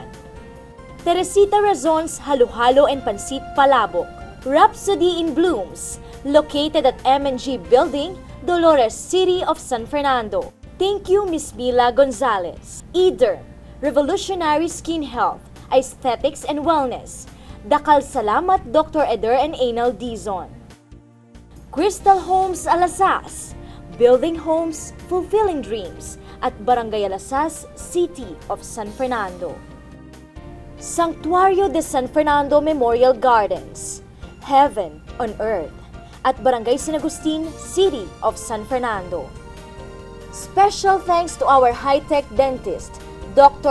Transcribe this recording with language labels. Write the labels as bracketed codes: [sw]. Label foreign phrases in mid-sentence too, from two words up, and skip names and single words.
[en] Teresita Razon's Halo-Halo and Pansit Palabok, Rhapsody in Blooms, located at M&G Building, Dolores City of San Fernando. Thank you, Miss Mila Gonzalez. Ederm, Revolutionary Skin Health, Aesthetics and Wellness. [pam] Dakal salamat Dr. Eder and Anal Dizon. [en] Crystal Homes Alasas, building homes, fulfilling dreams at Barangay Alasas, City of San Fernando. Sanctuario de San Fernando Memorial Gardens, Heaven on Earth at Barangay San Agustin, City of San Fernando. Special thanks to our high-tech dentist, Dr.